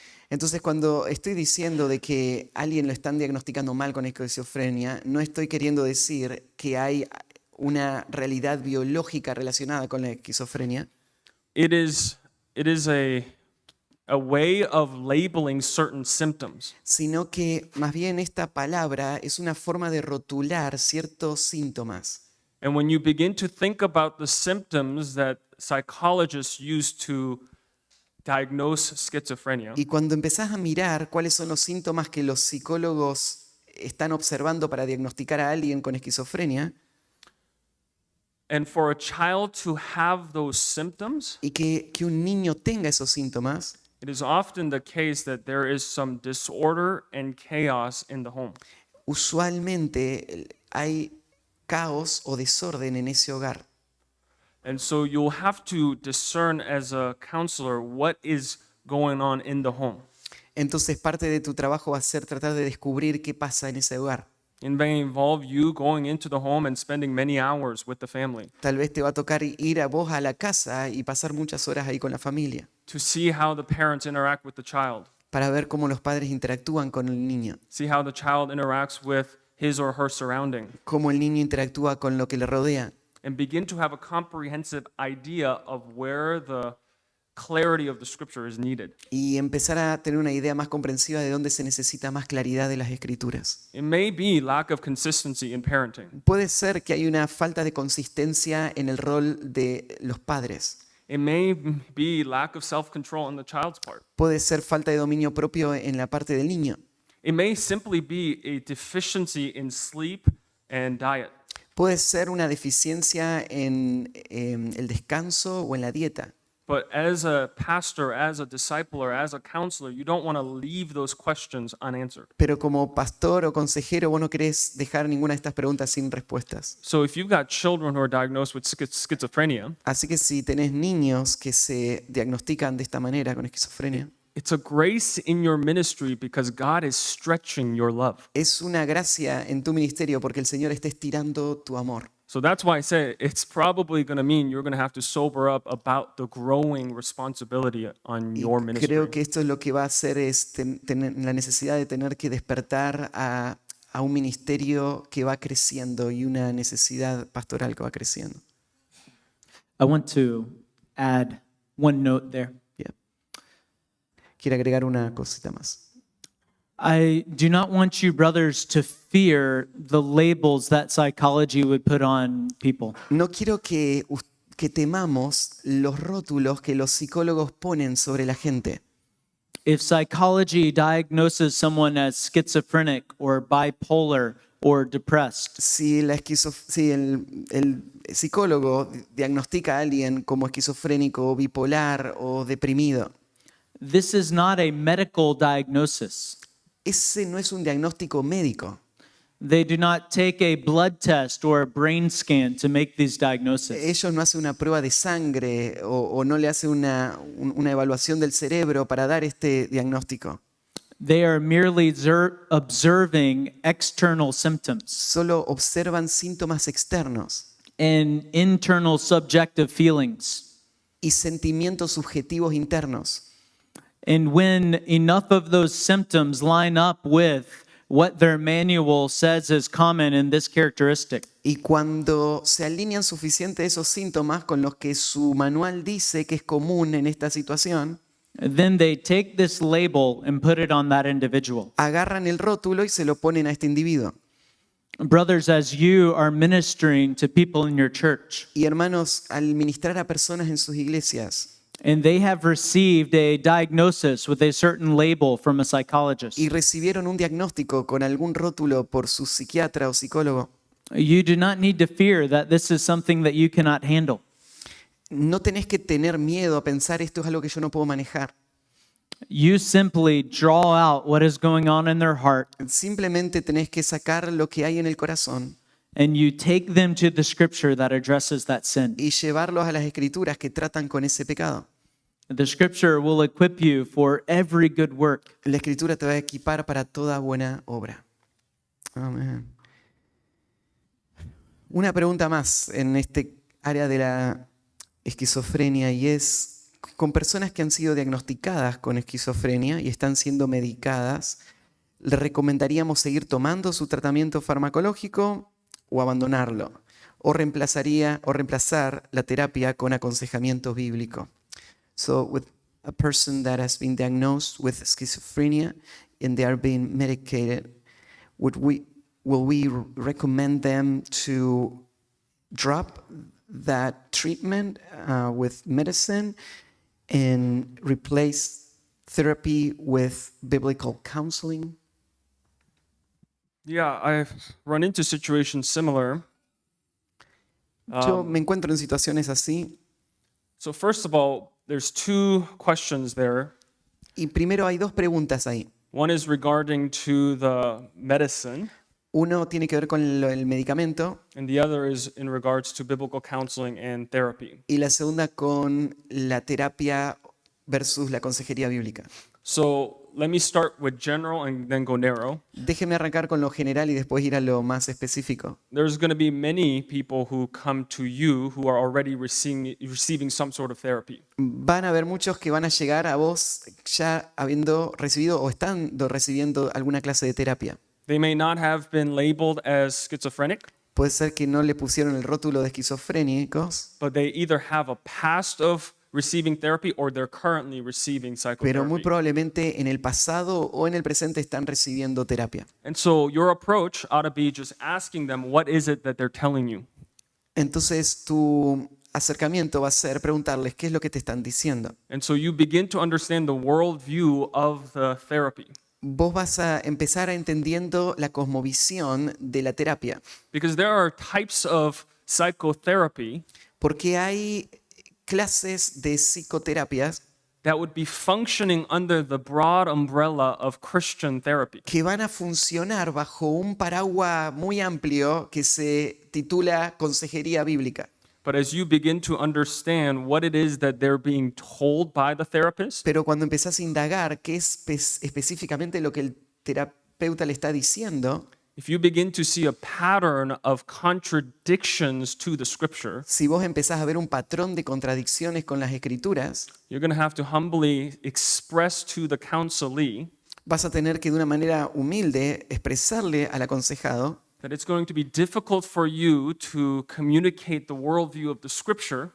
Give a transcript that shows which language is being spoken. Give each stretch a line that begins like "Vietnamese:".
Spanish: Entonces, cuando estoy diciendo de que alguien lo están diagnosticando mal con esquizofrenia, no estoy queriendo decir que hay una realidad biológica relacionada con la esquizofrenia,
English: It is a way of labeling certain symptoms.
Spanish: sino que más bien esta palabra es una forma de rotular ciertos síntomas.
English: And when you begin to think about the symptoms that psychologists use to diagnose schizophrenia,
Spanish: Y cuando empezás a mirar cuáles son los síntomas que los psicólogos están observando para diagnosticar a alguien con esquizofrenia,
English: and for a child to have those symptoms,
Spanish: y que un niño tenga esos síntomas,
English: it is often the case that there is some disorder and chaos in the home.
Spanish: usualmente hay caos o desorden en ese hogar.
English: And so you'll have to discern as a counselor what is going on in the home.
Spanish: Entonces parte de tu trabajo va a ser tratar de descubrir qué pasa en ese hogar.
English: It may involve you going into the home and spending many hours with the family
Spanish: Tal vez te va a tocar ir a vos a la casa y pasar muchas horas ahí con la familia
English: to see how the parents interact with the child,
Spanish: para ver cómo los padres interactúan con el niño,
English: see how the child interacts with his or her surrounding,
Spanish: cómo el niño interactúa con lo que le rodea.
English: and begin to have a comprehensive idea of where the clarity of the scripture is needed.
Spanish: Y empezar a tener una idea más comprensiva de dónde se necesita más claridad de las escrituras.
English: It may be lack of consistency in parenting.
Spanish: Puede ser que hay una falta de consistencia en el rol de los padres.
English: It may be lack of self-control on the child's part.
Spanish: Puede ser falta de dominio propio en la parte del niño.
English: It may simply be a deficiency in sleep and diet.
Spanish: Puede ser una deficiencia en el descanso o en la dieta.
English: But as a pastor, as a disciple, or as a counselor, you don't want to leave those questions unanswered.
Spanish: Pero como pastor o consejero, vos no querés dejar ninguna de estas preguntas sin respuestas.
English: So if you've got children who are diagnosed with schizophrenia,
Spanish: Así que si tenés niños que se diagnostican de esta manera con esquizofrenia,
English: it's a grace in your ministry because God is stretching your love.
Spanish: es una gracia en tu ministerio porque el Señor está estirando tu amor.
English: So that's why I say it's probably going to mean you're going to have to sober up about the growing responsibility on
Spanish: Y
English: your ministry.
Spanish: creo que esto es lo que va a hacer es tener la necesidad de tener que despertar a un ministerio que va creciendo y una necesidad pastoral que va creciendo.
English: I want to add one note there. Yeah.
Spanish: Quiero agregar una cosita más.
English: I do not want you, brothers, to fear the labels that psychology would put on people.
Spanish: No quiero que temamos los rótulos que los psicólogos ponen sobre la gente.
English: If psychology diagnoses someone as schizophrenic or bipolar or depressed,
Spanish: Si el psicólogo diagnostica a alguien como esquizofrénico, bipolar o deprimido,
English: this is not a medical diagnosis.
Spanish: ese no es un diagnóstico médico.
English: They do not take a blood test or a brain scan to make these diagnoses.
Spanish: Ellos no hacen una prueba de sangre o no le hacen una evaluación del cerebro para dar este diagnóstico.
English: They are merely observing external symptoms
Spanish: Solo observan síntomas externos
English: and internal subjective feelings.
Spanish: y sentimientos subjetivos internos.
English: And when enough of those symptoms line up with what their manual says is common in this characteristic,
Spanish: Y cuando se alinean suficiente esos síntomas con los que su manual dice que es común en esta situación,
English: then they take this label and put it on that individual.
Spanish: agarran el rótulo y se lo ponen a este individuo.
English: Brothers, as you are ministering to people in your church,
Spanish: Y hermanos, al ministrar a personas en sus iglesias
English: and they have received a diagnosis with a certain label from a psychologist,
Spanish: y recibieron un diagnóstico con algún rótulo por su psiquiatra o psicólogo,
English: you do not need to fear that this is something that you cannot handle.
Spanish: no tenés que tener miedo a pensar esto es algo que yo no puedo manejar.
English: You simply draw out what is going on in their heart
Spanish: Simplemente tenés que sacar lo que hay en el corazón
English: and you take them to the scripture that addresses that sin.
Spanish: y llevarlos a las escrituras que tratan con ese pecado.
English: The scripture will equip you for every good work.
Spanish: La escritura te va a equipar para toda buena obra. Amén. Una pregunta más en este área de la esquizofrenia y es, con personas que han sido diagnosticadas con esquizofrenia y están siendo medicadas, ¿le recomendaríamos seguir tomando su tratamiento farmacológico o abandonarlo? ¿O reemplazar la terapia con aconsejamiento bíblico?
English: So with a person that has been diagnosed with schizophrenia and they are being medicated, will we recommend them to drop that treatment with medicine and replace therapy with biblical counseling? Yeah, I've run into situations similar.
Spanish: Yo me encuentro en situaciones así.
English: So first of all, there's two questions there.
Spanish: Y primero hay dos preguntas ahí.
English: One is regarding to the medicine,
Spanish: Uno tiene que ver con el medicamento
English: and the other is in regards to biblical counseling and therapy.
Spanish: y la segunda con la terapia versus la consejería bíblica.
English: So let me start with general and then go narrow.
Spanish: Déjeme arrancar con lo general y después ir a lo más específico.
English: There's going to be many people who come to you who are already receiving some sort of therapy.
Spanish: Van a haber muchos que van a llegar a vos ya habiendo recibido o estando recibiendo alguna clase de terapia.
English: They may not have been labeled as schizophrenic,
Spanish: Puede ser que no le pusieron el rótulo de esquizofrénicos,
English: but they either have a past of receiving therapy or they're currently receiving
Spanish: pero muy
English: psychotherapy.
Spanish: probablemente en el pasado o en el presente están recibiendo terapia.
English: And so your approach ought to be just asking them, what is it that they're telling you?
Spanish: Entonces tu acercamiento va a ser preguntarles qué es lo que te están diciendo.
English: And so you begin to understand the worldview of the therapy.
Spanish: Vos vas a empezar a entendiendo la cosmovisión de la terapia,
English: Because there are types of psychotherapy
Spanish: porque hay clases de psicoterapias
English: that would be functioning under the broad umbrella of Christian therapy.
Spanish: que van a funcionar bajo un paraguas muy amplio que se titula Consejería Bíblica.
English: But as you begin to understand what it is that they're being told by the therapist,
Spanish: Pero cuando empezás a indagar qué es específicamente lo que el terapeuta le está diciendo,
English: if you begin to see a pattern of contradictions to the scripture,
Spanish: si vos empezás a ver un patrón de contradicciones con las escrituras,
English: you're going to have to humbly express to the counselee
Spanish: vas a tener que de una manera humilde expresarle al aconsejado
English: that it's going to be difficult for you to communicate the worldview of the scripture,